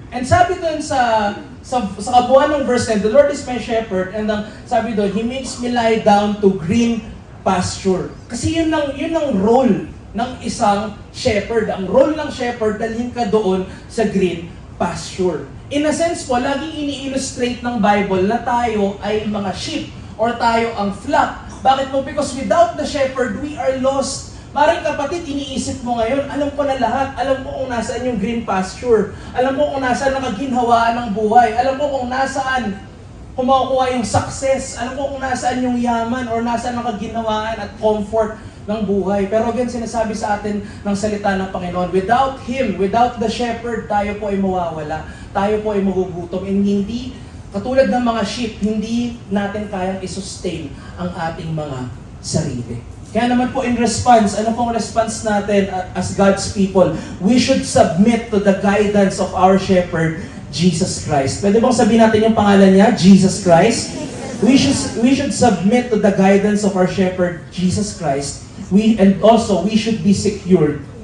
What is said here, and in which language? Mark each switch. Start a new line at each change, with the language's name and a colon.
English: And
Filipino: sabi doon sa kabuuan ng verse na,
English: the Lord is my shepherd, and sabi doon, He makes me lie down to green pasture.
Filipino: Kasi yun ang role ng isang shepherd. Ang role ng shepherd, dalhin ka doon sa green pasture. In a sense po, laging ini-illustrate ng Bible na tayo ay mga sheep or tayo ang flock. Bakit po?
English: Because without the shepherd, we are lost.
Filipino: Maring kapatid, iniisip mo ngayon, alam ko na lahat. Alam ko kung nasaan yung green pasture. Alam ko kung nasaan nakaginhawaan ng buhay. Alam ko kung nasaan kumakuha yung success. Alam ko kung nasaan yung yaman or nasaan nakaginhawaan at comfort ng buhay. Pero again, sinasabi sa atin ng salita ng Panginoon,
English: without Him, without the shepherd,
Filipino: tayo po ay mawawala. Tayo po ay magugutom. And hindi, katulad ng mga sheep, hindi natin kayang isustain ang ating mga sarili. Kaya naman po in response, ano pong response natin as God's people?
English: We should submit to the guidance of our shepherd, Jesus Christ.
Filipino: Pwede bang sabihin natin yung pangalan niya,
English: Jesus Christ? We should submit to the guidance of our shepherd, Jesus Christ. And also, we should be secured